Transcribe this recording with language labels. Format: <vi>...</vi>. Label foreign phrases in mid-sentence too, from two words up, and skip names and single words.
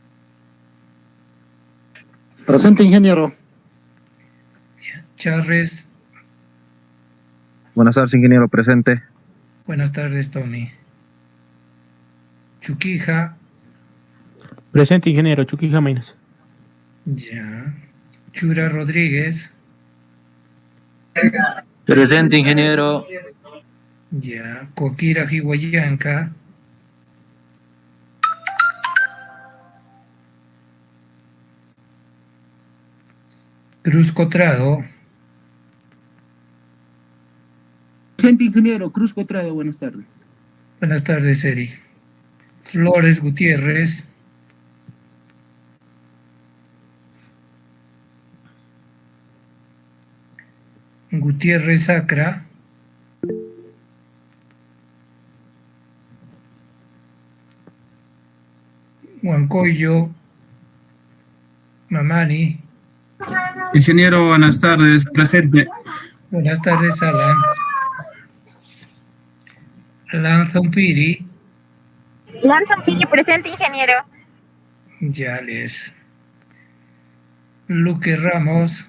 <es>Presente, ingeniero. Charres. Buenas tardes, ingeniero. Presente. Buenas tardes, Tony. Chuquija. Presente, ingeniero. Chuquija Mainas. Ya. Chura Rodríguez. Presente, ingeniero. Ya. Coquira Jihuayanca. Cruz Cotrado. Presente ingeniero Cruz Cotrado, buenas tardes. Buenas tardes, Eri. Flores Gutiérrez. Gutiérrez Sacra. Huancoyo. Mamani. Ingeniero, buenas tardes, presente. Buenas tardes, Alan. Lanzompiri. Lanzompiri, presente, ingeniero. Ya les. Luque Ramos.</es>